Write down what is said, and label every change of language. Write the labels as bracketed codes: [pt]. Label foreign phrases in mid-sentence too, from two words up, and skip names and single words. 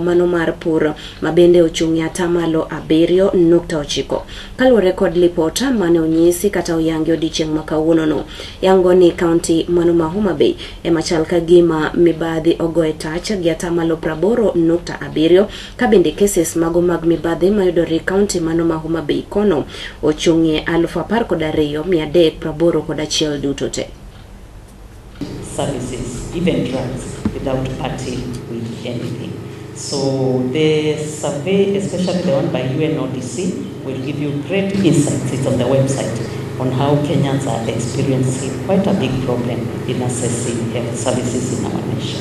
[luo] mano mar pur mabende ochung'e atamalo 7.9 kaluwore kod Lipot mane onyisi kata oyangi odiochieng' ma kawuono no yango ni kaunti mano ma Homa Bay machal ka gima mibadhi ogoe tach gi atamalo 80.7 ka bende cases mago mag mibadhi mayudore kaunti mano ma Homa Bay kono ochung'e 12,381 duto te. [en] Services, even drugs, without parting with anything. So the survey, especially the one by UNODC, will give you great insights. It's on the website on how Kenyans are experiencing quite a big problem in accessing health services in our nation.